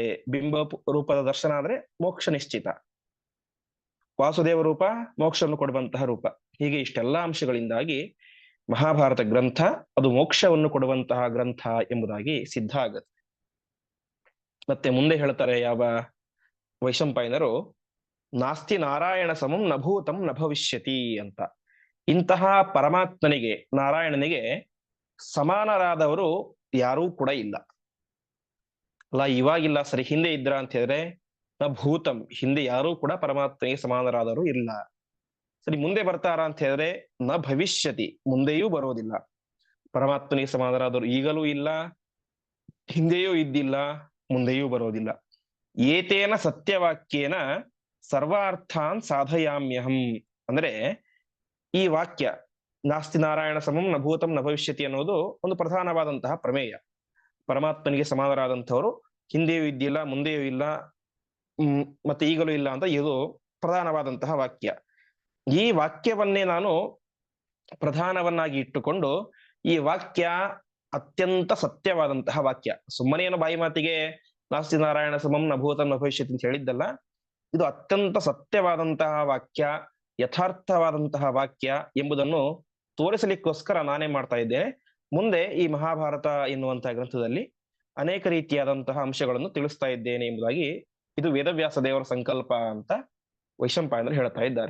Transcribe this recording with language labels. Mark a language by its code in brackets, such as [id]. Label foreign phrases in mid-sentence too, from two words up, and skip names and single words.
[kn] ಬಿಂಬ ರೂಪದ ದರ್ಶನ ಆದ್ರೆ ಮೋಕ್ಷ ನಿಶ್ಚಿತ. ವಾಸುದೇವ ರೂಪ ಮೋಕ್ಷವನ್ನು ಕೊಡುವಂತಹ ರೂಪ. ಹೀಗೆ ಇಷ್ಟೆಲ್ಲಾ ಅಂಶಗಳಿಂದಾಗಿ ಮಹಾಭಾರತ ಗ್ರಂಥ ಅದು ಮೋಕ್ಷವನ್ನು ಕೊಡುವಂತಹ ಗ್ರಂಥ ಎಂಬುದಾಗಿ ಸಿದ್ಧ ಆಗುತ್ತೆ. ಮತ್ತೆ ಮುಂದೆ ಹೇಳ್ತಾರೆ ಯಾವ ವೈಶಂಪಾಯನರು, [sa] ನಾಸ್ತಿ ನಾರಾಯಣ ಸಮಂ ನಭೂತಂ ನ ಭವಿಷ್ಯತಿ ಅಂತ. [kn] ಇಂತಹ ಪರಮಾತ್ಮನಿಗೆ, ನಾರಾಯಣನಿಗೆ ಸಮಾನರಾದವರು ಯಾರೂ ಕೂಡ ಇಲ್ಲ. ಅಲ್ಲ ಇವಾಗಿಲ್ಲ ಸರಿ, ಹಿಂದೆ ಇದ್ರ ಅಂತ ಹೇಳಿದ್ರೆ [sa] ನ ಭೂತಂ, [kn] ಹಿಂದೆ ಯಾರೂ ಕೂಡ ಪರಮಾತ್ಮನಿಗೆ ಸಮಾನರಾದವರು ಇಲ್ಲ. ಸರಿ, ಮುಂದೆ ಬರ್ತಾರ ಅಂತ ಹೇಳಿದ್ರೆ [sa] ನ ಭವಿಷ್ಯತಿ, [kn] ಮುಂದೆಯೂ ಬರೋದಿಲ್ಲ. ಪರಮಾತ್ಮನಿಗೆ ಸಮಾನರಾದವರು ಈಗಲೂ ಇಲ್ಲ, ಹಿಂದೆಯೂ ಇದ್ದಿಲ್ಲ, ಮುಂದೆಯೂ ಬರೋದಿಲ್ಲ. [sa] ಏತೇನ ಸತ್ಯವಾಕ್ಯೇನ ಸರ್ವಾರ್ಥಾನ್ ಸಾಧಯಾಮ್ಯಹಂ. [kn] ಅಂದ್ರೆ ಈ ವಾಕ್ಯ [sa] ನಾಸ್ತಿ ನಾರಾಯಣ ಸಮಂ ನ ಭೂತಂ ನ ಭವಿಷ್ಯತಿ [kn] ಅನ್ನೋದು ಒಂದು ಪ್ರಧಾನವಾದಂತಹ ಪ್ರಮೇಯ. ಪರಮಾತ್ಮನಿಗೆ ಸಮಾನರಾದಂಥವರು ಹಿಂದೆಯೂ ಇದ್ದಿಲ್ಲ, ಮುಂದೆಯೂ ಇಲ್ಲ, ಮತ್ತೆ ಈಗಲೂ ಇಲ್ಲ ಅಂತ ಇದು ಪ್ರಧಾನವಾದಂತಹ ವಾಕ್ಯ. ಈ ವಾಕ್ಯವನ್ನೇ ನಾನು ಪ್ರಧಾನವನ್ನಾಗಿ ಇಟ್ಟುಕೊಂಡು ಈ ವಾಕ್ಯ ಅತ್ಯಂತ ಸತ್ಯವಾದಂತಹ ವಾಕ್ಯ. ಸುಮ್ಮನೇನು ಬಾಯಿ ಮಾತಿಗೆ [sa] ನಾಸ್ತಿ ನಾರಾಯಣ ಸಮಂ ನ ಭೂತಂ ನ ಭವಿಷ್ಯತಿ [kn] ಅಂತ ಹೇಳಿದ್ದಲ್ಲ, ಇದು ಅತ್ಯಂತ ಸತ್ಯವಾದಂತಹ ವಾಕ್ಯ, ಯಥಾರ್ಥವಾದಂತಹ ವಾಕ್ಯ ಎಂಬುದನ್ನು ತೋರಿಸಲಿಕ್ಕೋಸ್ಕರ ನಾನೇ ಮಾಡ್ತಾ ಇದ್ದೇನೆ. ಮುಂದೆ ಈ ಮಹಾಭಾರತ ಎನ್ನುವಂತಹ ಗ್ರಂಥದಲ್ಲಿ ಅನೇಕ ರೀತಿಯಾದಂತಹ ಅಂಶಗಳನ್ನು ತಿಳಿಸ್ತಾ ಇದ್ದೇನೆ ಎಂಬುದಾಗಿ ಇದು ವೇದವ್ಯಾಸ ದೇವರ ಸಂಕಲ್ಪ ಅಂತ ವೈಶಂಪಾಯನರು ಹೇಳ್ತಾ ಇದ್ದಾರೆ.